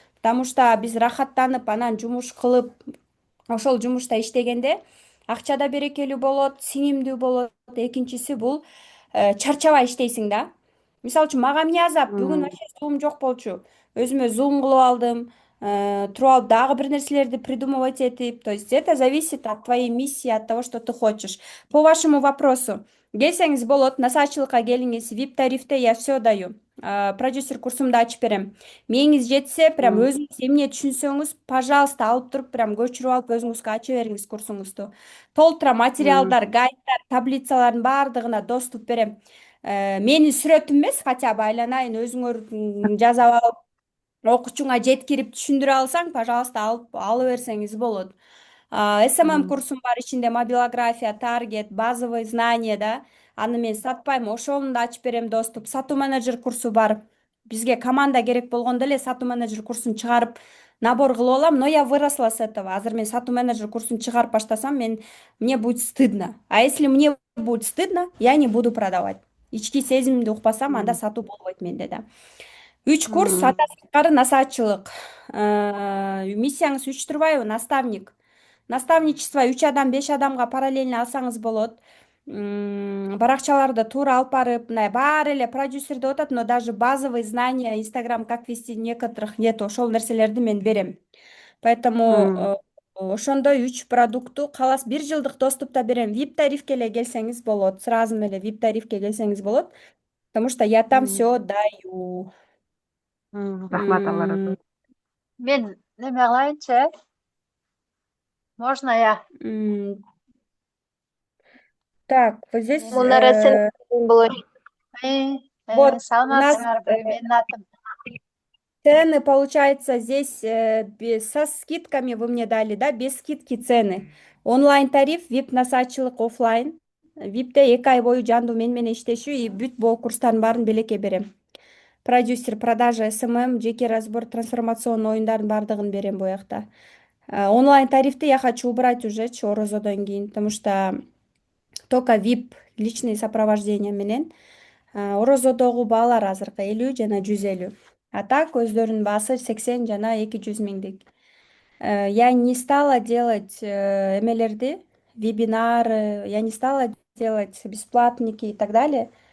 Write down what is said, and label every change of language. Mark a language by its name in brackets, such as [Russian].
[Kyrgyz] Потому что биз рахаттанып анан жумуш кылып, ошол жумушта иштегенде акча да берекелүү болот, сиңимдүү болот. Экинчиси бул чарчабай иштейсиң да. Мисалы үчүн мага эмне азап, бүгүн вообще суум жок болчу. Өзүмө зум кылып алдым, туруп алып дагы бир нерселерди придумывать этип. [Russian] То есть это зависит от твоей миссии, от того, что ты хочешь. По вашему вопросу, [Kyrgyz] келсеңиз болот, насаатчылыкка келиңиз, VIP тарифте [Russian] я все даю. [Kyrgyz] Продюсер курсумду ачып берем. Мээңиз жетсе, прям өзүңүз эмне түшүнсөңүз, пожалуйста, алып туруп, прям көчүрүп алып өзүңүзгө ача бериңиз курсуңузду. Толтура материалдар, гайддар, таблицалардын баардыгына доступ берем. Менин сүрөтүм эмес, [Russian] хотя бы [Kyrgyz] айланайын, өзүңөр жасап алып окуучуңа жеткирип түшүндүрө алсаң, пожалуйста, ала берсеңиз болот. СММ курсум бар, ичинде мобилография, таргет, [Russian] базовый знания [Kyrgyz] да. Аны мен сатпайм, ошону да ачып берем доступ. Сатуу менеджер курсу бар. Бизге команда керек болгондо эле сатуу менеджер курсун чыгарып набор кылып алам, [Russian] но я выросла с этого. [Kyrgyz] Азыр мен сатуу менеджер курсун чыгарып баштасам, [Russian] мне будет стыдно. А если мне будет стыдно, я не буду продавать. [Kyrgyz] Ички сезимимди укпасам, анда сатуу болбойт менде да. 3 курс, ата сырткары насаатчылык. Миссияңыз 3 турбайбы? Наставник. Наставничество 3 адам, 5 адамга параллельно алсаңыз болот. Баракчаларды туура алып барып, мындай баары эле продюсер деп атат, [Russian] но даже базовые знания, Инстаграм, как вести некоторых нет, [Kyrgyz] ошол нерселерди мен берем. Поэтому ошондой 3 продукту калас 1 жылдык доступта берем. VIP тарифке эле келсеңиз болот. Сразу эле VIP тарифке келсеңиз болот. [Russian] Потому что я там все даю. [Kyrgyz] Рахмат, Алла разы болсун. Мен неме кылайынчы? [Russian] Можно я? Так, вот здесь [Kyrgyz] Мунара сен болот. [Russian] вот у нас [Kyrgyz] Саламатсыңарбы? Менин атым. [Russian] цены, получается, здесь со скидками вы мне дали, да, без скидки цены. [Kyrgyz] Онлайн тариф, VIP насаатчылык офлайн. VIPте 2 ай бою жандуу менен иштешүү и бүт боо курстардын баарын белекке берем. Продюсер, продажа, СММ, жеке разбор, трансформационный оюндардын баардыгын берем буякта. Онлайн тарифти [Russian] я хочу убрать уже [Kyrgyz] орозодон кийин, [Russian] потому что только VIP, личный сопровождение менен. [Kyrgyz] Орозодогу баалар азыркы 50 жана 150. А так өздөрүнүн баасы 80 жана 200 миңдик. [Russian] Я не стала делать эмелерди, вебинары, я не стала делать бесплатники и так далее.